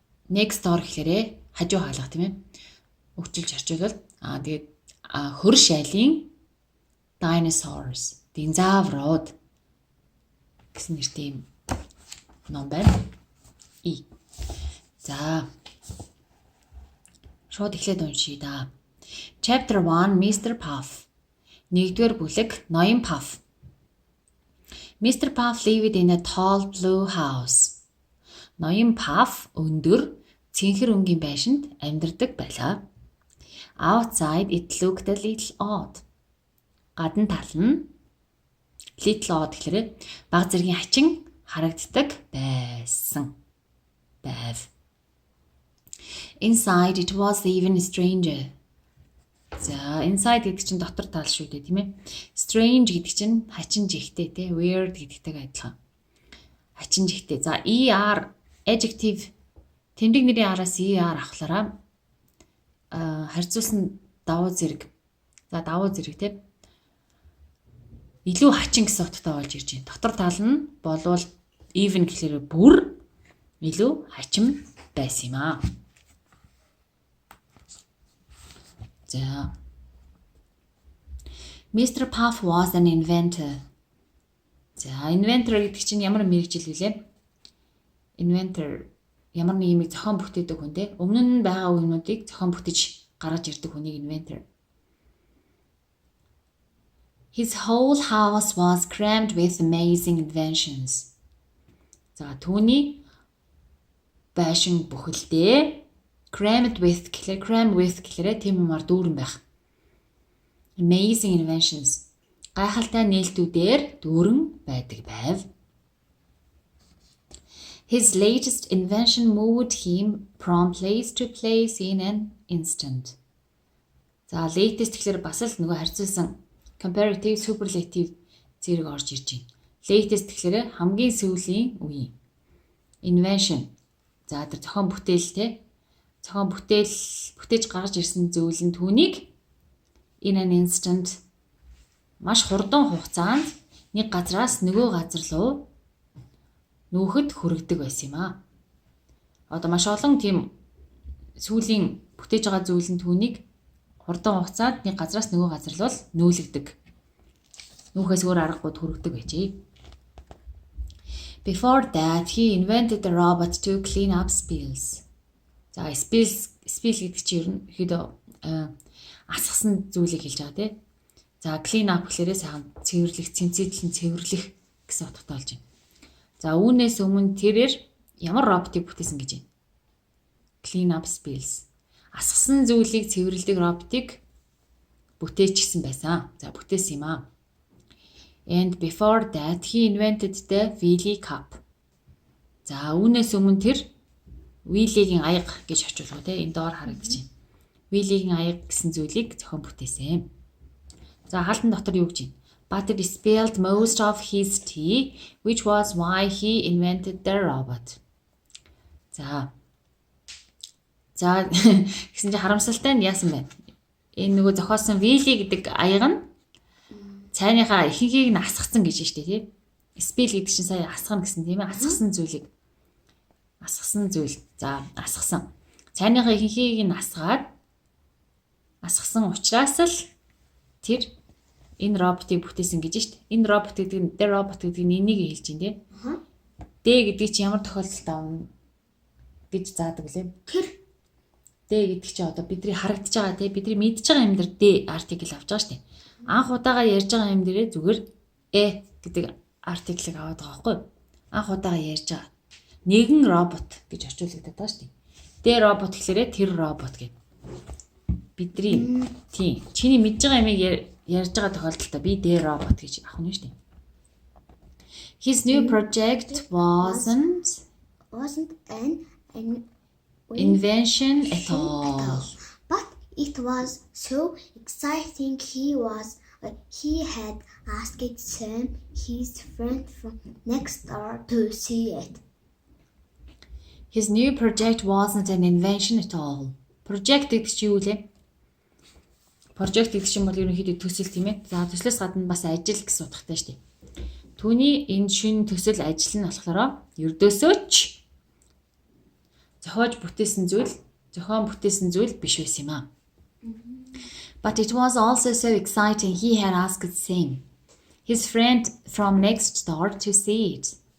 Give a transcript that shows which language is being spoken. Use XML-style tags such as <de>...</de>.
<en>Next door</en> <mn>гэхээрээ хажуу хаалга тийм ээ. Өгчилж орчуулвал тэгээд хөр шайлын Dinosaurs, динозаврууд гэсэн нэртэй юм ном байна. За. Шууд эхлээд уншийе да.</mn> <en>Chapter 1</en> <mn>Mr. Puff. Нэгдүгээр бүлэг ноён Puff.</mn> <en>Mr. Puff lived in a tall blue house.</en> <mn>Ноён Puff өндөр цэнхэр өнгийн байшинд амьдардаг байлаа.</mn> <en>Outside it looked a little odd.</en> <mn>Гадна тал нь</mn> <en>little odd</en> <mn>гэхээр баг зэргийн хачин харагддаг байсан.</mn> <en>Inside it was even stranger.</en> <mn>За, inside гэдэг чинь дотор тал шүү дээ, тийм ээ. Strange гэдэг чинь хачин жигтэй, тий. Weird гэдэгтэйг адилхан. Хачин жигтэй. За, ER adjective тэмдэг нэрийн араас ER авахлаараа харьцуулсан давуу зэрэг. За, давуу зэрэг тий. Илүү хачин гэсэн утгатай болж ирж байна. Дотор тал нь болвол even гэхлээр бүр илүү хачин байсан юм аа. За.</mn> <en>Mr. Puff was an inventor.</en> <mn>За, inventor гэдэг чинь ямар мэргэжил вүлээ? Inventor ямар нэг юмыг зохион бүтээдэг хүн те. Өмнө нь байгаа үгнүүдийг зохион бүтэж гаргаж ирдэг хүнийг inventor.</mn> <en>His whole house was crammed with amazing inventions.</en> <mn>За, түүний байшин бүхэлдээ</mn> <en>crammed with</en> <mn>гэхлээр тийм юмар дүүрэн байх.</mn> <en>Amazing inventions.</en> <mn>Гайхалтай нээлтүүдээр дүүрэн байдаг байв.</mn> <en>His latest invention moved him from place to place in an instant.</en> <mn>За, latest гэхлээр бас л нөгөө харьцуулсан comparative, superlative зэрэг орж ирж байна. Latest гэхлээр хамгийн сүүлийн үе. Invention. За, тэр зохион бүтээл те. Зохион бүтээж гаргаж ирсэн зүйл нь түүнийг</mn> <en>in an instant</en> <mn>маш хурдан хугацаанд нэг газраас нөгөө газар руу нүүхэд хүргэдэг байсан юм аа. Одоо маш олон тийм сүүлийн бүтээж байгаа зүйл нь түүнийг хурдан хугацаанд нэг газраас нөгөө газар руу нүүлгдэг. Нүүхээс өөр аргагүй хүргэдэг байжээ.</mn> <en>Before that, he invented a robot to clean up spills.</en> <mn>За, spill гэдэг чинь ерөнхийдөө асгасан зүйлийг хэлж байгаа тийм. За,</mn> <en>clean up</en> <mn>гэхлээрээ сайхан цэвэрлэх, цэмцээдлэн цэвэрлэх гэсэн утгатай болж байна. За, үүнээс өмнө тэрээр ямар роботыг бүтээсэн гэж байна?</mn> <en>Clean up spills.</en> <mn>Асгасан зүйлийг цэвэрлэдэг роботыг бүтээчихсэн байсан. За, бүтээсэн юм аа.</mn> <en>And before that, he invented the wheelie cup.</en> <mn>За, үүнээс өмнө тэр wheelie-гийн аяга гэж очуулгоо те энэ доор харагдаж байна. Wheelie-гийн аяга гэсэн зүйлийг зохион бүтээсэн. За, хаалтан дотор юу гэж байна?</mn> <en>But he spilled most of his tea, which was why he invented the robot.</en> <mn>За гэсэн чинь харамсалтай нь яасан бэ? Энэ нөгөө зохиосон wheelie гэдэг аяга нь цайныхаа ихэнхийг нь асгацсан гэж штэ тий. Spill гэдэг чинь сая асгана гэсэн тийм ээ. Асгасан зүйлийг. Асгасан зүйл. За, асгасан. Цайныхаа ихэнхийг нь асгасан учраас л тэр энэ роботыг бүтээсэн гэж штэ. Энэ робот гэдэг нь энийг хэлж байна тий. Д гэдэг чинь ямар тохиолдолд авна гэж заадаг лээ. Тэр Д гэдэг чинь одоо бидний харагдаж байгаа тий. Бидний мэдж байгаа юм дээр Д артикл авч байгаа штэ. Анх удаага ярьж байгаа юм дээрээ зүгээр гэдэг артиклыг аваад байгаа байхгүй. Анх удаага ярьж байгаа. Нэгэн робот гэж орчуулагдаад байгаа шүү дээ. Дэ робот гэхлээрээ тэр робот гэдэг. Бидний тийм чиний мэдж байгаа юмыг ярьж байгаа тохиолдолд би дэ робот гэж авах нь шүү дээ.</mn> <en>His new project wasn't an invention at all. But it was so exciting he was he had asked Sam, his friend from next door, to see it. His new project wasn't an invention at all.</en> <mn>Project гэдэг чинь юу вэ? Project гэдэг чинь бол ерөнхийдөө төсөл тийм ээ. За төслөөс гадна бас ажил гэсэн утгатай шүү дээ. Түүний энэ шин төсөл ажил нь болохоор ердөөсөө ч зохион бүтээсэн зүйл биш байсан юм аа.</mn> <en>But it was also so exciting he had asked Sam, his friend from next door, to see it.</en>